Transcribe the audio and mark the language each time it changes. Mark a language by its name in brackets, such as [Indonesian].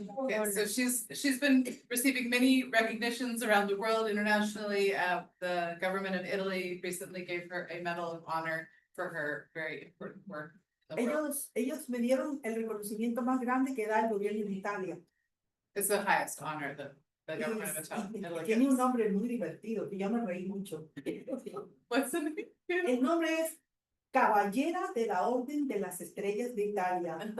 [English] Okay, so she's been receiving many recognitions around the world internationally. The government of Italy recently gave her a Medal of Honor for her very important work. in the world. [Spanish] Ellos me dieron el reconocimiento más grande que da el gobierno de Italia. [English] It's the highest honor that the government of Italy [Spanish] Tiene un [English] gets. [Spanish] nombre muy divertido, que yo me reí mucho. [English] What's the name? [Spanish] El nombre es Caballera de la Orden de las Estrellas de Italia.